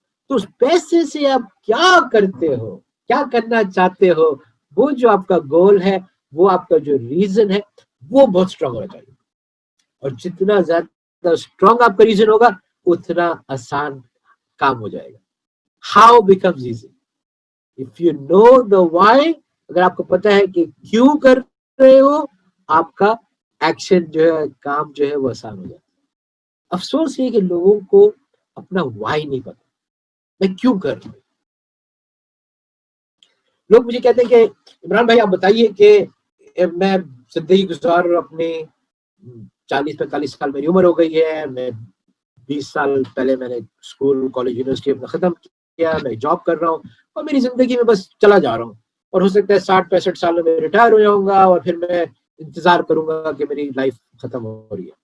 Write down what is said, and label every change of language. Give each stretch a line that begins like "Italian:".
Urdu: تو اس پیسے سے آپ کیا کرتے ہو, کیا کرنا چاہتے ہو, وہ جو آپ کا گول ہے, وہ آپ کا جو ریزن ہے وہ بہت اسٹرانگ ہونا چاہیے. اور جتنا زیادہ اسٹرانگ آپ کا ریزن ہوگا اتنا آسان کام ہو جائے گا.
English: How becomes easy if you know the why.
Urdu: اگر آپ کو پتا ہے کہ کیوں کر رہے ہو, آپ کا ایکشن جو ہے, کام جو ہے وہ آسان ہو جاتا ہے. افسوس یہ کہ لوگوں کو اپنا وائی نہیں پتا, میں کیوں کر رہا ہوں. لوگ مجھے کہتے ہیں کہ عمران بھائی آپ بتائیے کہ میں زندگی گزار رہا ہوں, اپنے 40-45 سال میری عمر ہو گئی ہے, میں 20 سال پہلے میں نے اسکول, کالج, یونیورسٹی اپنا ختم کیا, میں جاب کر رہا ہوں اور میری زندگی میں بس چلا جا رہا ہوں, اور ہو سکتا ہے 60-65 سال میں ریٹائر ہو جاؤں گا اور پھر میں انتظار کروں گا کہ میری لائف ختم ہو رہی ہے.